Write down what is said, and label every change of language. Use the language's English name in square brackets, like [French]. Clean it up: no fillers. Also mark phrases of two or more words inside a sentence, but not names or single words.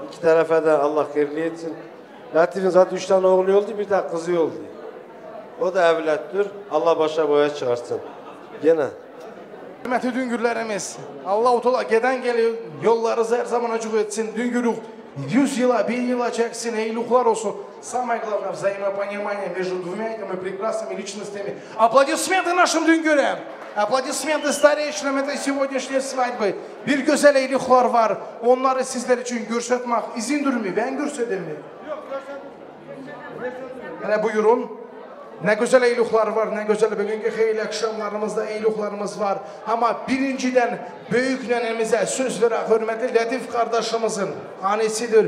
[Turkish] İki tarafa da Allah hayırlı etsin. Latif'in zaten 3 tane oğlu oldu, bir de kızı oldu. O da evlattır. Allah başa boya çıkarsın. Gene. Hürmetli düngürlerimiz, Allah-u Teala geden geliyor, yollarınızı her zaman açık etsin. Düngürlük 100 yıla, 1000 yıla çeksin, eyluklar olsun. [Russian] Самое главное, взаимопонимание между двумя этими прекрасными личностями. Аплодисменты нашим düngürem. Aplodismenты старейшинам этой сегодняшней свадьбы. [Turkish] Bir güzel eyluklar var. Onları sizler için görsetmek izindir mi? Ben görsedim mi? Yok, görsedim. Buyurun. Ne güzel eyluklar var, ne güzel bugünkü hayırlı akşamlarımızda eyluklarımız var. Ama birinciden büyük nenemize söz veren hürmetli Latif kardeşimizin annesidir.